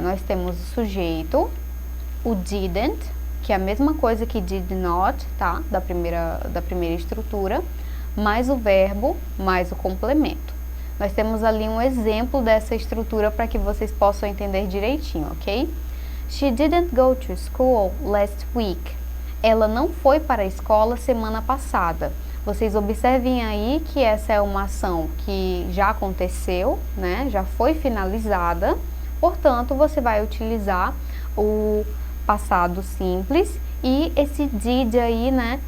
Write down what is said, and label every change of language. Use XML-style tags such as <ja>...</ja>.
<pt>Nós temos o sujeito, o didn't, que é a mesma coisa que did not, tá? Da primeira estrutura, mais o verbo, mais o complemento. Nós temos ali um exemplo dessa estrutura para que vocês possam entender direitinho, ok?</pt> <en>She didn't go to school last week.</en> <pt>Ela não foi para a escola semana passada. Vocês observem aí que essa é uma ação que já aconteceu, né? Já foi finalizada. Portanto, você vai utilizar o passado simples e esse did aí, né?</pt>